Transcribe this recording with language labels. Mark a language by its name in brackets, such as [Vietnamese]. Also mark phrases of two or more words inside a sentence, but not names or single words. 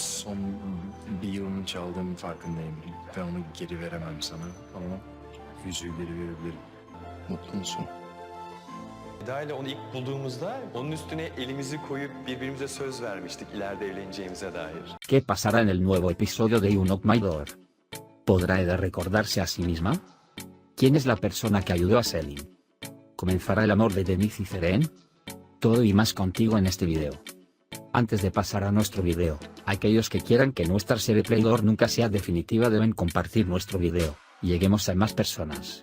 [Turkish] son bir yılını çaldığımın farkındayım. Ve onu geri veremem sana ama yüzüğü geri verebilirim. Mutlu musun? Eda ile onu ilk bulduğumuzda onun üstüne elimizi koyup birbirimize söz vermiştik ileride evleneceğimize dair. [Spanish] ¿Qué pasará en el nuevo episodio de You Knock My Door? ¿Podrá Eda recordarse a sí misma? ¿Quién es la persona que ayudó a Selin? ¿Comenzará el amor de Denise y Feren? Todo y más contigo en este video. Antes de pasar a nuestro video, aquellos que quieran que nuestra serie Playdor nunca sea definitiva deben compartir nuestro video, y lleguemos a más personas.